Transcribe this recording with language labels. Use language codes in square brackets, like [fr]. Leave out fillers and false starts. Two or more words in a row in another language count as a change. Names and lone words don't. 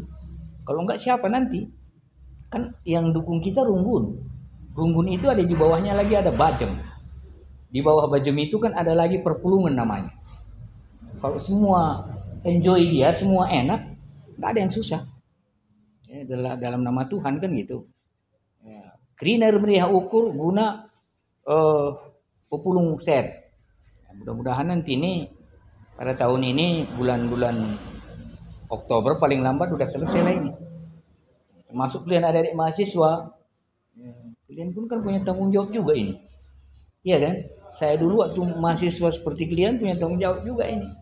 [id] Kalau enggak siapa nanti? Kan yang dukung kita runggun. Runggun itu ada di bawahnya lagi ada Bajem. Di bawah Bajem itu kan ada lagi perpulungan namanya. Kalau semua enjoy dia, semua enak, nggak ada yang susah. Ya, dalam nama Tuhan kan gitu. Ya. [btx] Greener meriah ukur guna pepulung set. [id] Ya, mudah-mudahan nanti ini pada tahun ini bulan-bulan Oktober paling lambat udah selesai lah ini. Termasuk kalian adik-adik mahasiswa, kalian pun kan punya tanggung jawab juga ini. Iya kan? Saya dulu waktu mahasiswa seperti kalian punya tanggung jawab juga ini.